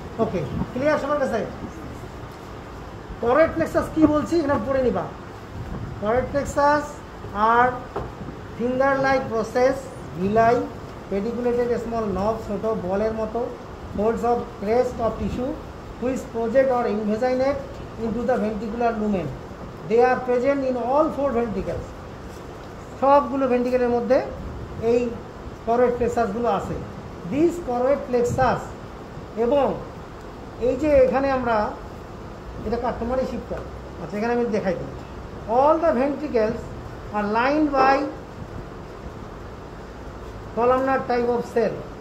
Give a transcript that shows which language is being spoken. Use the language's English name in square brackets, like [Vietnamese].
[Bangla] ওকে, clear সবার কাছে? Choroid plexus কি বলছি এখানে পড়ে নিবা। [English] choroid plexus আর finger like process villi pedunculated small knob, [Bangla] ছোট বলের মতো [English] folds of crest of tissue which project or invaginate into the ventricular lumen. They are present in all 4 ventricles. [Bangla] সবগুলো ভেন্ট্রিকেলের মধ্যে এই করোয়েড প্লেক্সাসগুলো আছে। [English] this choroid plexus, [Bangla] এবং এই যে এখানে আমরা এটা কাস্টমারই শিখতাম। আচ্ছা, এখানে আমি দেখাই দিই। [English] All the ventricles are lined by columnar type of cell.